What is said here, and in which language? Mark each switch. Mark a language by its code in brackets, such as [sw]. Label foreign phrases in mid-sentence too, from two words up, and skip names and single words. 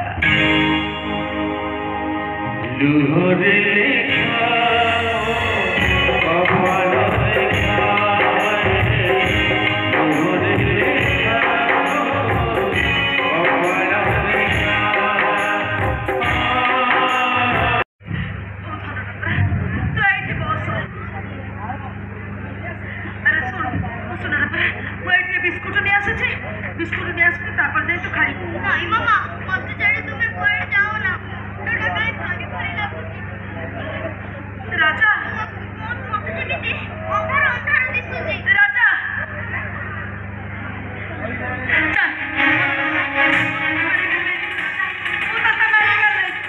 [or] ଲୁହରେ ଲେଖା କପାଳ ଲେଖା ଲୁହରେ ଲେଖା କପାଳ ଲେଖା ତୁ ଏଇଠି ବସ ଆରେ ଶୁଣ ନା ମୁଁ ଏଇଠି ବିସ୍କୁଟ ନେଇ ଆସୁଛି ବିସ୍କୁଟ ନେଇ ଆସିବି ତାପରେ ଯାଇ ତୁ ଖାଇବୁ ନାଇଁ ମାମା ମତେ ଛାଡି ତୁମେ କୁଆଡେ ଯାଅ ନା ମୁଣ୍ଡଟା କାଇଁ ଭାରି ଭାରି ଲାଗୁଛି ରାଜା ମତେ ଯେମିତି ଅନ୍ଧାର ଅନ୍ଧାର ଦିଶୁଛି ରାଜା ଚାଲ ମୁଁ ତତେ ମେଡିକାଲ ନେଇଛି